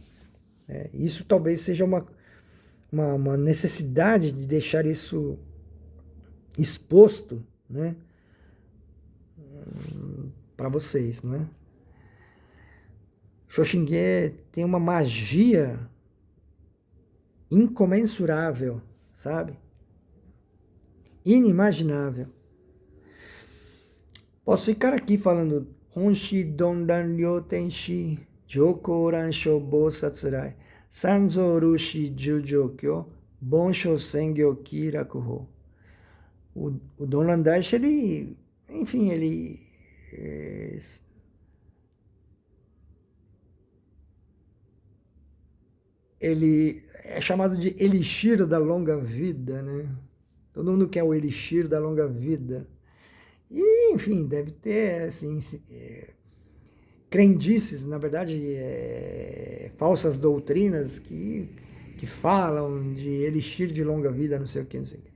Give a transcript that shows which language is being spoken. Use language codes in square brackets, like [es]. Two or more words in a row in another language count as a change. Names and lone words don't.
[pt] Isso talvez seja uma necessidade de deixar isso exposto, né, para vocês, né. Shoshinge tem uma magia incomensurável, sabe? Inimaginável. Posso ficar aqui falando [ja] 本師 曇鸞 梁 天子 常向鸞 処 菩薩礼 三蔵 流支 授浄教 焚焼 仙経 帰楽邦. [pt] O Dondan Dashi, ele é chamado de elixir da longa vida, né? Todo mundo quer o elixir da longa vida. E, enfim, deve ter, assim, crendices, na verdade, falsas doutrinas que falam de elixir de longa vida, não sei o que, não sei o que.